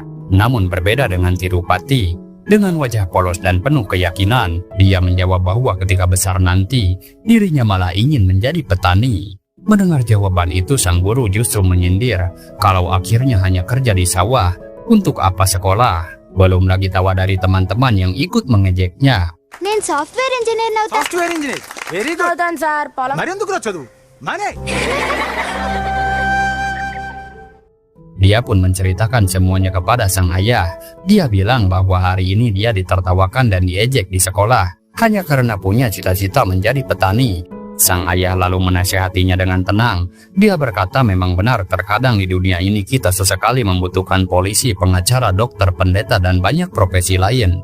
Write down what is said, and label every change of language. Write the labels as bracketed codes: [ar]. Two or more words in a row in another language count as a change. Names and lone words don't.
[id] Namun berbeda dengan Tirupati, dengan wajah polos dan penuh keyakinan, dia menjawab bahwa ketika besar nanti, dirinya malah ingin menjadi petani. Mendengar jawaban itu, sang guru justru menyindir, kalau akhirnya hanya kerja di sawah, untuk apa sekolah? Belum lagi tawa dari teman-teman yang ikut mengejeknya. [te] నేను [en] software engineer [te] అవుతా. [en] software engineer very good [te] అవుతాను సార్. పొలం మరెందుకు రా చదువు మానే. [id] Dia pun menceritakan semuanya kepada sang ayah. Dia bilang bahwa hari ini dia ditertawakan dan diejek di sekolah hanya karena punya cita-cita menjadi petani. Sang ayah lalu menasihatinya dengan tenang. Dia berkata memang benar, terkadang di dunia ini kita sesekali membutuhkan polisi, pengacara, dokter, pendeta, dan banyak profesi lain.